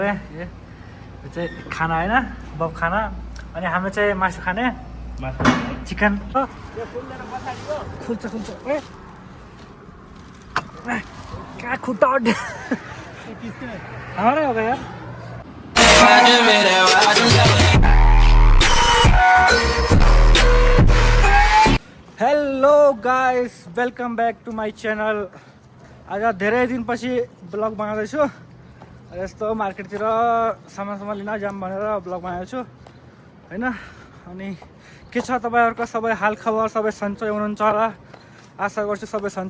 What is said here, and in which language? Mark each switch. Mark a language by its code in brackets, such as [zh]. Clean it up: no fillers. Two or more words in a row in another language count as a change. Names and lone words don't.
[ne] यो चाहिँ खाना होइन बब खाना अनि हामी चाहिँ मासु खाने चिकन खुल्छ खुल्छ कहाँ खुट्टा [hi] हमारा हो गया [en] hello guys welcome back to my channel [ne] आज धेरै दिनपछि ब्लग बनाउँदैछु यस्तो मार्केटतिर सामान लिन जाम भनेर ब्लग बनाएको छु हैन अनि के छ तपाईहरुको सबै हाल खबर सबै सन्चै हुनुहुन्छ होला आशा गर्छु सबै सन्चै